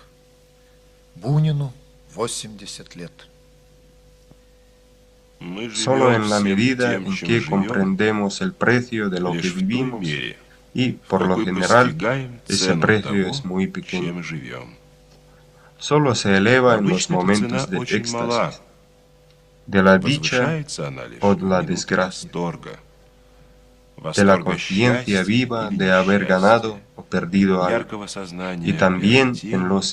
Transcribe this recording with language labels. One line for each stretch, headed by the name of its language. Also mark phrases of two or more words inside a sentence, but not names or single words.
Russian: Бунину 80 лет. Мы
Spanish: Solo
Russian: живем
Spanish: en la
Russian: всем
Spanish: medida
Russian: тем,
Spanish: en
Russian: чем
Spanish: que
Russian: живем,
Spanish: comprendemos el precio de lo que
Russian: лишь в той
Spanish: vivimos,
Russian: мере,
Spanish: y
Russian: в
Spanish: por lo
Russian: какой
Spanish: general
Russian: постигаем
Spanish: ese
Russian: цену
Spanish: precio
Russian: того,
Spanish: es muy pequeño.
Russian: чем живем.
Spanish: Solo se eleva en los
Russian: Обычно эта цена
Spanish: momentos de
Russian: очень мала.
Spanish: éxtasis, de la dicha
Russian: Возвышается она лишь
Spanish: o
Russian: в
Spanish: la
Russian: минуты
Spanish: desgracia,
Russian: восторга.
Spanish: de la
Russian: Восторга
Spanish: conciencia
Russian: счастья
Spanish: viva
Russian: или
Spanish: de haber
Russian: несчастья,
Spanish: ganado o perdido algo,
Russian: яркого сознания
Spanish: y también
Russian: приобретения
Spanish: en los